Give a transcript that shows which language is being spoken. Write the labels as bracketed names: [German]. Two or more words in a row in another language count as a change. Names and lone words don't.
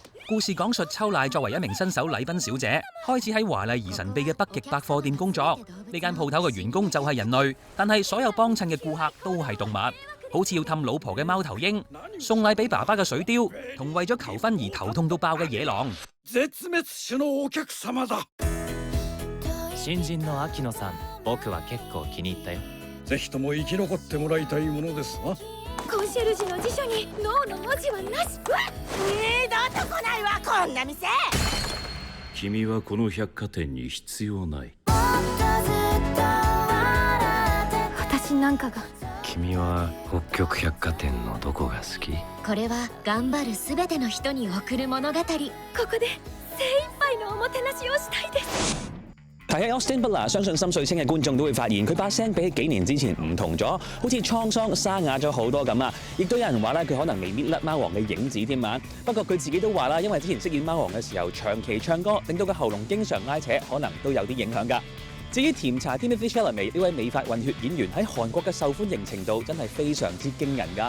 [Cantonese] 故事講述秋乃作為一名新手禮賓小姐，開始喺華麗而神秘嘅北極百貨店工作。呢間鋪頭嘅員工就係人類，但係所有幫襯嘅顧客都係動物，好似要氹老婆嘅貓頭鷹、送禮俾爸爸嘅水貂，同為咗求婚而頭痛到爆嘅野狼。 [Japanese] 新人の秋野さん、僕は結構気に入ったよ。ぜひとも生き残ってもらいたいものですな。コンシェルジュの辞書にノーの文字はなし。二度と来ないわ、こんな店。君はこの百貨店に必要ない。私なんかが。君は北極百貨店のどこが好き？これは頑張るすべての人に送る物語。ここで精一杯のおもてなしをしたいです。 [Cantonese] 提起 Austin Butler，相信心水清嘅觀眾都會發現佢把聲比起幾年之前唔同咗，好似滄桑沙啞咗好多咁啊！亦都有人話咧，佢可能未搣甩貓王嘅影子添啊！不過佢自己都話啦，因為之前飾演貓王嘅時候長期唱歌，令到個喉嚨經常拉扯，可能都有啲影響㗎。至於甜茶 Timothee Chalamet 呢位美髮混血演員喺韓國嘅受歡迎程度真係非常之驚人㗎。